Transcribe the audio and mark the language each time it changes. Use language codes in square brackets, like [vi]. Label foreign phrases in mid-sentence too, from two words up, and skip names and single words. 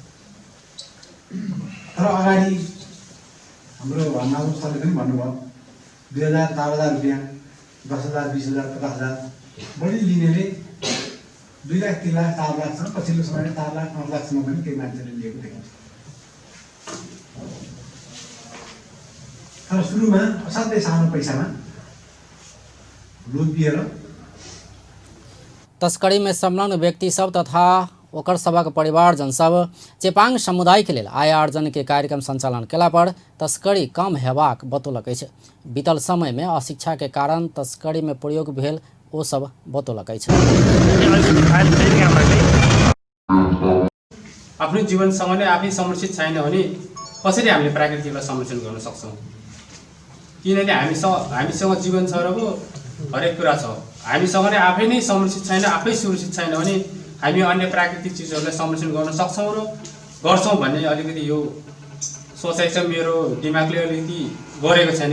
[ne] तर अगाडि हाम्रो माधव सरले पनि भन्नुभयो 2000 4000 रुपियाँ 10,000 20,000 50,000 बढी लिनेले 2 लाख 3 लाख 4 लाखसम्म पछिल्लो समयमा 4 लाख 5 लाखसम्म पनि केही मान्छेले लिएको देखिन्छ। तर सुरुमा असाध्यै सानो पैसामा लुटिएर [mai] तस्करी में संलग्न व्यक्ति सब तथा ओकर सबक परिवारजन सब चेपांग समुदाय के लेल आय आर्जन के कार्यक्रम संचालन केला पर तस्करी कम हेबाक बतौलक अछि। बीतल समय में अशिक्षा के कारण तस्करी में प्रयोग भेल ओ सब बतौलक अछि। [ne] आफ्नो जीवनसँग नै आफै संरक्षित छैन भने कसरी हामीले प्राकृतिकलाई संरक्षण गर्न सक्छौँ? किनकि हामीसँग जीवन छ र हरेक कुरा छ, हामीसँग नै आफै नै संरक्षित छैन, आफै सुरक्षित छैन भने हामी अन्य प्राकृतिक चिजहरूलाई संरक्षण गर्न सक्छौँ र गर्छौँ भन्ने अलिकति यो सोचाइ चाहिँ मेरो दिमागले अलिकति गरेको छैन।